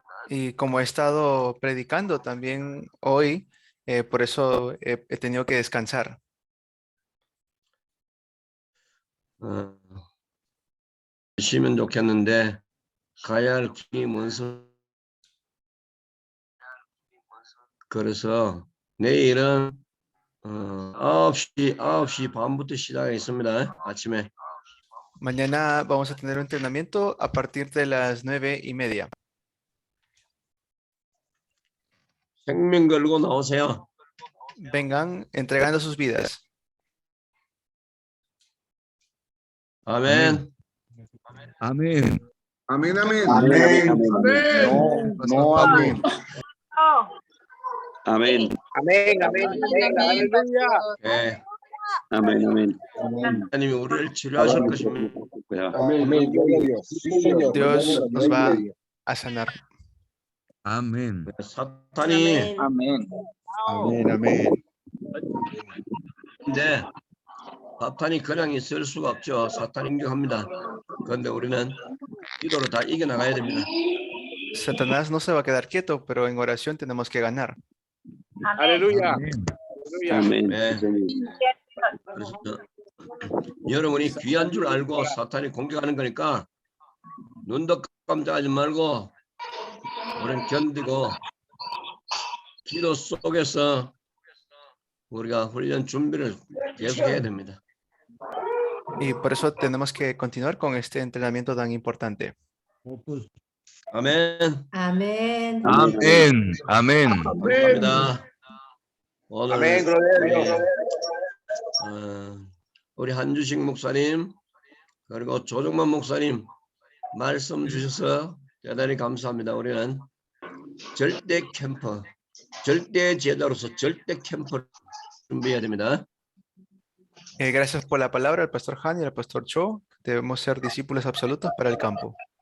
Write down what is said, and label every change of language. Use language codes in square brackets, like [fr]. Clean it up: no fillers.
[es] Y como he estado predicando también hoy, por eso he tenido que descansar. [ko] 쉬면 좋겠는데 가야 할 길이 먼서 그래서 내일은 9시 반부터 시작하겠습니다. 아침에. [es] Mañana vamos a tener un entrenamiento a partir de las 9:30. [ko] 생명 걸고 나오세요. [es] Vengan entregando sus vidas. [ko] 아멘. [es] Amén. Amén, amén. Amén. Amén. No, amén. [ko] 아멘. [es] Amén, amén. Aleluya. [ko] 네. [es] Amén, amén. [ko] 하나님이 우리를 치료하실 것입니다. [es] Amén. Gloria a Dios. Sí, Señor. Dios nos va a sanar. Amén. [ko] 사탄이 [es] Amén. Amén, amén. [ko] 네. 사탄이 그냥 있을 수가 없죠. 사탄 인격합니다. 그런데 우리는 기도로 다 이겨나가야 됩니다. [es] Satanás no se va a quedar quieto, pero en oración tenemos que ganar. Aleluya. [ko] 아멘. 네. 그래서 여러분이 귀한 줄 알고 사탄이 공격하는 거니까 눈도 깜짝하지 말고 우리는 견디고 기도 속에서 우리가 훈련 준비를 계속해야 됩니다. [es] Y por eso tenemos que continuar con este entrenamiento tan importante. [ko] 아멘. 아멘. [es] Amén. Amén. [ko] 감사합니다. 오늘 [es] Amén, gloria a Dios. [ko] 우리 한주식 목사님 그리고 조정만 목사님 말씀 주셔서 대단히 감사합니다. 우리는 절대 캠프, 절대 제자로서 절대 캠프를 준비해야 됩니다. [es] Gracias por la palabra al pastor Han y al pastor Cho. Debemos ser discípulos absolutos para el campo.